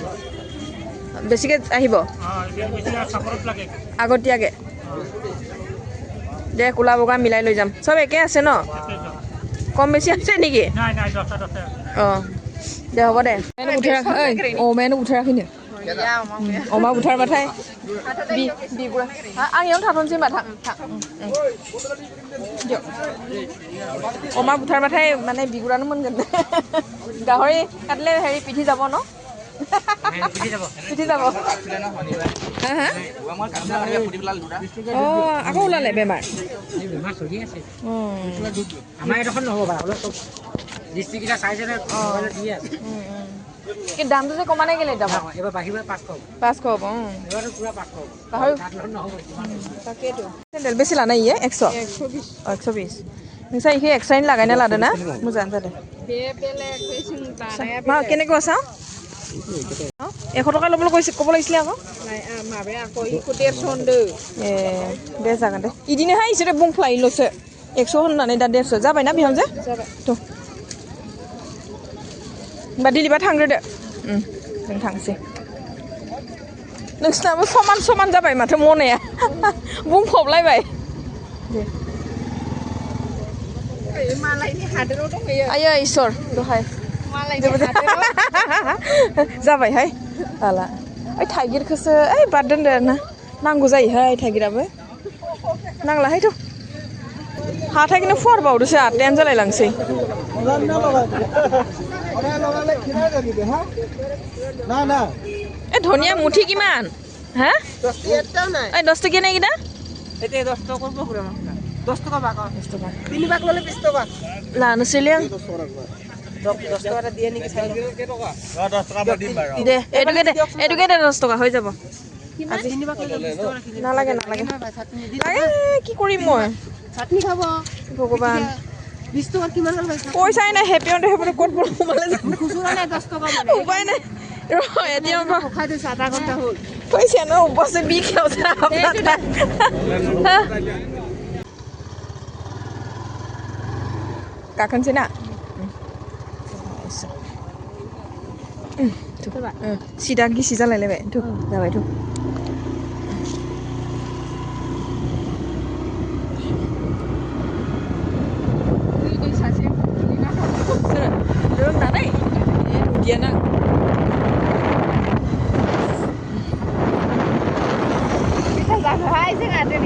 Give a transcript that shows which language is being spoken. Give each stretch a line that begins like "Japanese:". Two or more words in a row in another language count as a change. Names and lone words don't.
Assamese: বেছিকৈ আহিব এতিয়া বেছি চাপৰত লাগে আগতীয়াকৈ দে ক'লা বগা মিলাই লৈ যাম চব একে আছে ন কম বেছি আছে নেকি নাই নাই 10 আছে অঁ দে হ'ব দে মেনো উঠাই ৰাখ অঁ মেনো উঠাই ৰাখিনি
Bodo: अमा बुथारबाथाय बिगुरा आंनियावनो थाथ'नोसै होनबा थां अमा बुथारबाथाय माने बिगुरानो मोनगोन गाहरि
Assamese: काटले हेৰি পিঠি যাব ন পিঠি যাব অঁ আকৌ ওলালে বেমাৰ আমাৰ এইডোখৰ নহ'ব বাৰু ডিষ্ট্ৰিক্টকেইটা চাইছে নে দিয়ে আছে কি দামটো যে কমা নাই কেলে দাম এবাৰ বাঢ়িব 500 হ'ব এবাৰটো পুৰা 500 গাহৰি তাকেইতো চেণ্ডেল বেছি লানা ইয়ে 100 120
Bodo: नोंसा इखे एक्सट्रानि लागायना लादो ना मोजाङानो जादों मा
Assamese: কেনেকুৱা চাওঁ 100 टका ল'বলৈ ক'ব লাগিছিলে আকৌ
Bodo: माबाया আকৌ इखौ 150 होनदो ए दे जागोन दे इदिनोहाय इसोरो बुंफ्लायोल'सो 100 होननानै दा 150 जाबायना बिहामजो जाबाय थ' होनबा दिलिबा थांग्रोदो जों थांसै नोंसिनाबो समान समान जाबाय माथो मनाया बुंफबलायबाय दे मालायनि हादोराव दंहैयो आयो इसोर दहाय मालायनि हादोराव जाबायहाय हाला ओइ थाइगिरखौसो ओइ बाद दोनदो ना नांगौ जायोहाय थाइगिराबो नांलाहायथ' हाथाइखौनो फुवारबावदोसो 8टायानो जालायलांसै
Assamese: এই ধনিয়া মুঠি কিমান হা 10 টকীয়া নে এইকেইটা এতিয়া 10 টকা কৰিব পুৰা 10 টকা বাক 10 টকা 3 বাক ল'লে 20 টকা লানছিলে 10 টকা দিয়ে নেকি চাই কেই টকা 10 টকা দিম বাৰু দে এটুকে দে 10 টকা হৈ যাব আজি 3 বাক ল'লে 20 টকা নালাগে কি কৰিম মই চাটনি খাব ভগৱান 20 টকা কিমান হ'ল পাইছা পইচাই নাই হেপিয়ন্তে হেপৰে ক'ত সোমালে খুচুৰা নাই 10 টকা মানে উপায় নাই এতিয়া খাই দিছে আধা ঘণ্টা হ'ল পইচা ন বসে বি খেলতা আপনারা কাকনছে না সিধা গিসি
Bodo: जालायलायबाय थु जाबाय थु रोंनानै नुदियाना जाबाय जोंहा दिनै